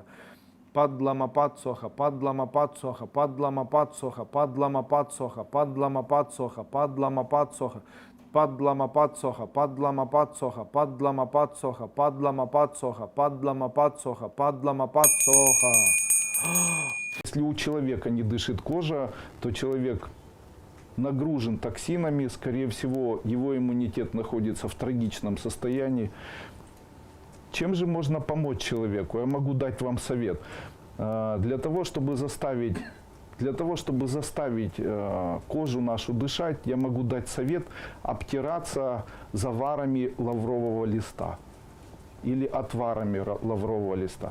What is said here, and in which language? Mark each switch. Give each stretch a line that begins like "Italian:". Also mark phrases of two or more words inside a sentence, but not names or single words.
Russian: Падламапад соха, падламапад соха, падламапад соха, падламапад соха, падламапад соха, падламапад соха. Падламапад соха, падламапад соха, падламапад соха, падламапад соха, падламапад соха, падламапад соха. Если у человека не дышит кожа, то человек нагружен токсинами, скорее всего, его иммунитет находится в трагичном состоянии. Чем же можно помочь человеку? Я могу дать вам совет. Для того, чтобы заставить кожу нашу дышать, я могу дать совет обтираться заварами лаврового листа или отварами лаврового листа.